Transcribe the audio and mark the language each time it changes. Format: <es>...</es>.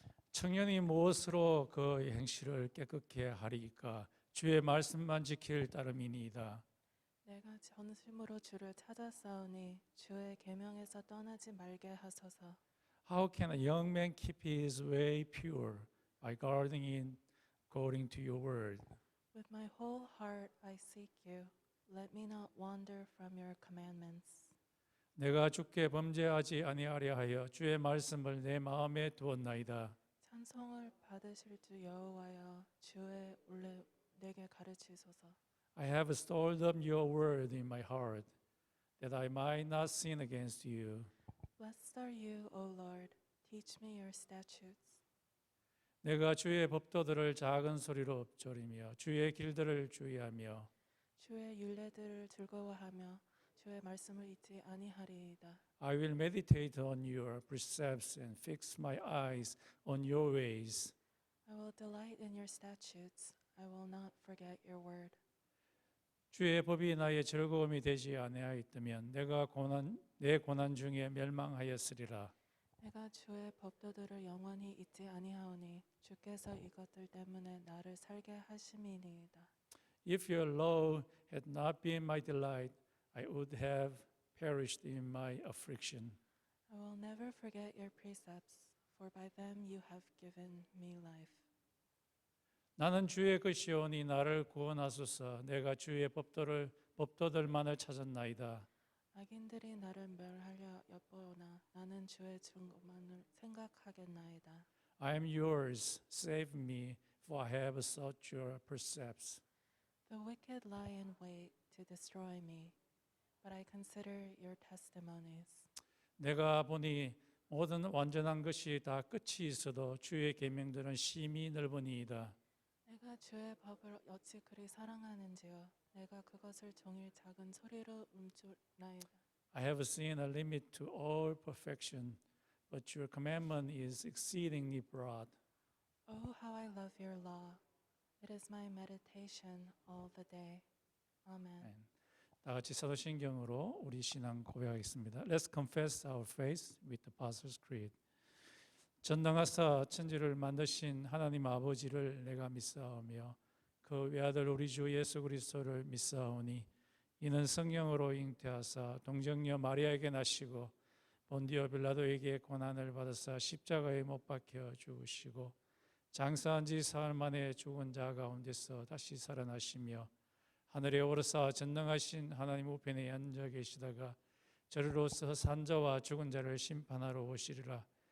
<ko>청년이 무엇으로 그 행실을 깨끗게 하리이까? 주의 말씀만 지킬 따름이니이다. 내가 전심으로 주를 찾았사오니 주의 계명에서 떠나지 말게 하소서.</ko> <en>How can a young man keep his way pure? By guarding it according to your word. With my whole heart I seek you. Let me not wander from your commandments.</en> <ko>내가 주께 범죄하지 아니하려 하여 주의 말씀을 내 마음에 두었나이다. 찬송을 받으실 주 여호와여, 주의 올래 내게 가르치소서.</ko> <en>I have stored up your word in my heart, that I might not sin against you. Blessed are you, O Lord. Teach me your statutes.</en> <ko>내가 주의 법도들을 작은 소리로 읊조리며 주의 길들을 주의하며 주의 율례들을 즐거워하며 주의 말씀을 잊지 아니하리이다.</ko> <en>I will meditate on your precepts and fix my eyes on your ways. I will delight in your statutes. I will not forget your word.</en> <ko>주의 법이 나의 즐거움이 되지 아니하였다면 내 고난 중에 멸망하였으리라. 내가 주의 법도들을 영원히 잊지 아니하오니 주께서 이것들 때문에 나를 살게 하심이니이다.</ko> <en>If your law had not been my delight, I would have perished in my affliction. I will never forget your precepts, for by them you have given me life.</en> <ko>나는 주의 것이오니 나를 구원하소서. 내가 주의 법도들만을 찾았나이다. 악인들이 나를 멸하려 엿보나 나는 주의 증거만을 생각하겠나이다.</ko> <en>I am yours, save me, for I have sought your precepts. The wicked lie in wait to destroy me, but I consider your testimonies.</en> <ko>내가 보니 모든 완전한 것이 다 끝이 있어도 주의 계명들은 심히 넓으니이다. 내가 주의 법을 어찌 그리 사랑하는지요. 내가 그것을 종일 작은 소리로 움주나이다.</ko> <en>I have seen a limit to all perfection, but your commandment is exceedingly broad. Oh, how I love your law. It is my meditation all the day. Amen.</en> <ko>다 같이 사도신경으로 우리 신앙 고백하겠습니다.</ko> <en>Let's confess our faith with the Apostles' Creed.</en> <ko>전능하사 천지를 만드신 하나님 아버지를 내가 믿사오며 그 외아들 우리 주 예수 그리스도를 믿사오니 이는 성령으로 잉태하사 동정녀 마리아에게 나시고 본디오 빌라도에게 고난을 받으사 십자가에 못 박혀 죽으시고 장사한 지 사흘 만에 죽은 자 가운데서 다시 살아나시며 하늘에 오르사 전능하신 하나님 우편에 앉아 계시다가 저리로서 산자와 죽은 자를 심판하러 오시리라.</ko>